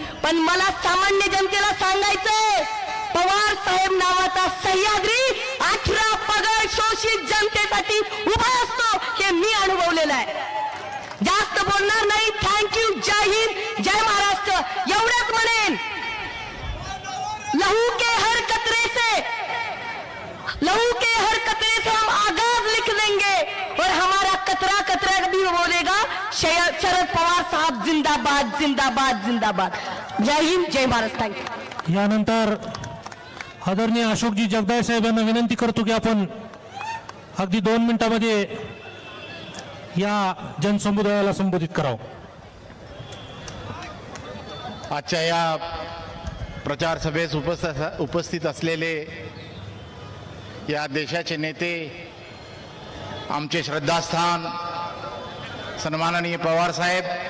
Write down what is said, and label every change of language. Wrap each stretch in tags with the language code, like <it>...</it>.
<mr>पण मला सामान्य जनतेला सांगायचंय, पवार साहेब नावाचा सह्याद्री 18 पगड शोषित जनतेसाठी उभा असतो, हे मी अनुभवलेलं आहे. जास्त बोलणार नाही. थँक्यू. जय हिंद, जय महाराष्ट्र एवढंच म्हणेन.</mr> <hi>लहू के हर कतरे से, लहू के हर कतरे से हम आगाज लिख देंगे और हमारा कतरा कतरा भी बोलेगा शरद पवार साहब जिंदाबाद जिंदाबाद जिंदाबाद.</hi> <mr>जय हिंद, जय महाराष्ट्र. थँक्यू. यानंतर आदरणीय अशोकजी जगदाळे साहेब यांना विनंती करतो की आपण अगदी 2 मिनिटांमध्ये या जनसमुदायाला संबोधित करावं. आजच्या या प्रचार सभेस उपस्थित असलेले या देशाचे नेते, आमचे श्रद्धास्थान सन्माननीय पवार साहेब,</mr>